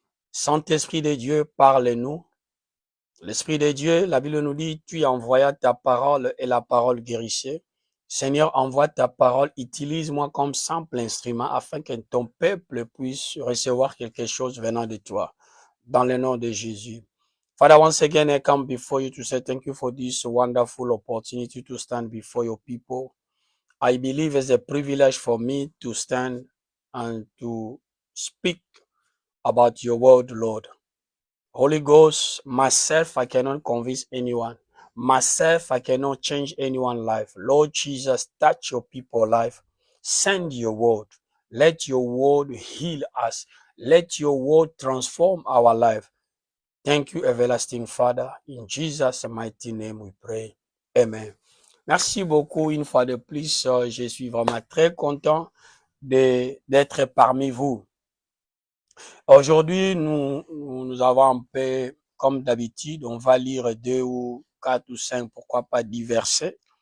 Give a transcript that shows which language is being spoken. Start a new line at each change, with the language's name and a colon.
French: Saint-Esprit de Dieu, parle-nous. L'Esprit de Dieu, la Bible nous dit, tu envoyas ta parole et la parole guérissait. Seigneur, envoie ta parole, utilise-moi comme simple instrument afin que ton peuple puisse recevoir quelque chose venant de toi. Dans le nom de Jésus.
English: Father, once again, I come before you to say thank you for this wonderful opportunity to stand before your people. I believe it's a privilege for me to stand and to speak about your word, Lord. Holy Ghost, myself, I cannot convince anyone. Myself, I cannot change anyone's life. Lord Jesus, touch your people's life. Send your word. Let your word heal us. Let your word transform our life. Thank you, everlasting Father. In Jesus' mighty name we pray. Amen.
French: Merci beaucoup une fois de plus. Je suis vraiment très content d'être parmi vous. Aujourd'hui, nous avons un peu, comme d'habitude, on va lire 2 ou 4 ou 5, pourquoi pas 10 versets.